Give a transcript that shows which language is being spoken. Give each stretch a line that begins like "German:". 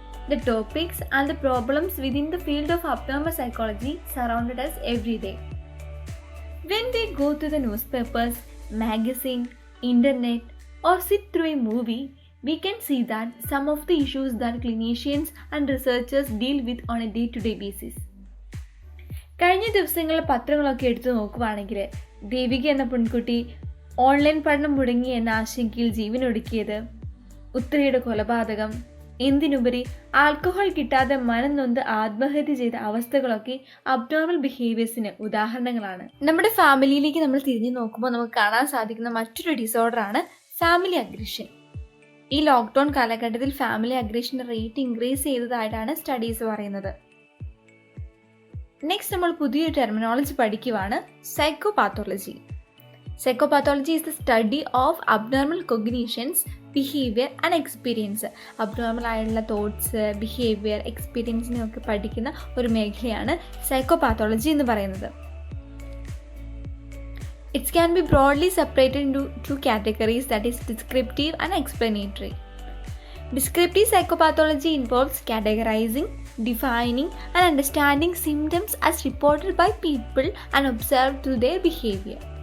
English: The topics and the problems within the field of abnormal psychology surrounded us every day. When we go to the newspapers, magazine, internet or sit through a movie, we can see that some of the issues that clinicians and researchers deal with on a day-to-day basis.
Malayalam: കഴിഞ്ഞ ദിവസങ്ങളിൽ പത്രങ്ങളൊക്കെ എടുത്തു നോക്കുവാണെങ്കിൽ ദേവിക എന്ന പെൺകുട്ടി online പഠനം മുടങ്ങി എന്ന ആശങ്കയിൽ ജീവനൊടുക്കിയത്, ഉത്തരയുടെ കൊലപാതകം, എന്തിനുപരി ആൽക്കഹോൾ കിട്ടാതെ മനം നൊന്ത് ആത്മഹത്യ ചെയ്ത അവസ്ഥകളൊക്കെ അബ്നോർമൽ ബിഹേവിയേഴ്സിന് ഉദാഹരണങ്ങളാണ്. നമ്മുടെ ഫാമിലിയിലേക്ക് നമ്മൾ തിരിഞ്ഞു നോക്കുമ്പോൾ നമുക്ക് കാണാൻ സാധിക്കുന്ന മറ്റൊരു ഡിസോർഡറാണ് ഫാമിലി അഗ്രഷൻ. ഈ ലോക്ക്ഡൗൺ കാലഘട്ടത്തിൽ ഫാമിലി അഗ്രഷൻ്റെ റേറ്റ് ഇൻക്രീസ് ചെയ്തതായിട്ടാണ് സ്റ്റഡീസ് പറയുന്നത്. നെക്സ്റ്റ് നമ്മൾ പുതിയൊരു terminology പഠിക്കുവാണ്, psychopathology.
English: Psychopathology is the study of abnormal cognitions, behavior and experience.
Malayalam: Abnormal ആയിട്ടുള്ള തോട്ട്സ്, ബിഹേവിയർ, എക്സ്പീരിയൻസിനെയൊക്കെ പഠിക്കുന്ന ഒരു മേഖലയാണ് സൈക്കോപാത്തോളജി എന്ന് പറയുന്നത്.
English: It can be broadly separated into two categories, that is descriptive and explanatory. Descriptive psychopathology involves categorizing, defining and understanding symptoms as reported by people and observed through their behavior.